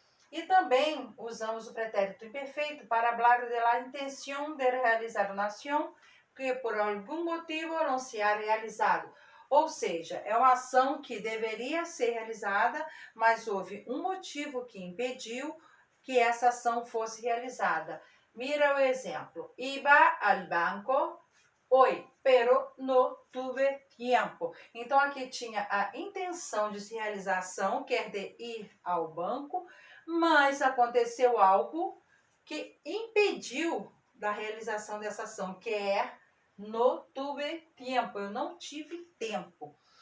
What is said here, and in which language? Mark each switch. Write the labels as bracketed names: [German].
[Portuguese] E também usamos o pretérito imperfeito para falar [Spanish] de la [Portuguese] intenção de realizar uma ação que por algum motivo não [Spanish] se ha realizado. [Portuguese] Ou seja, é uma ação que deveria ser realizada, mas houve um motivo que impediu que essa ação fosse realizada. Mira o exemplo. [Spanish] Iba al banco hoy, pero no tuve tiempo. [Portuguese] Então, aqui tinha a intenção de se realizar a ação, quer de ir ao banco, mas aconteceu algo que impediu da realização dessa ação, que é [Spanish] no tuve tempo, [Portuguese] eu não tive tempo.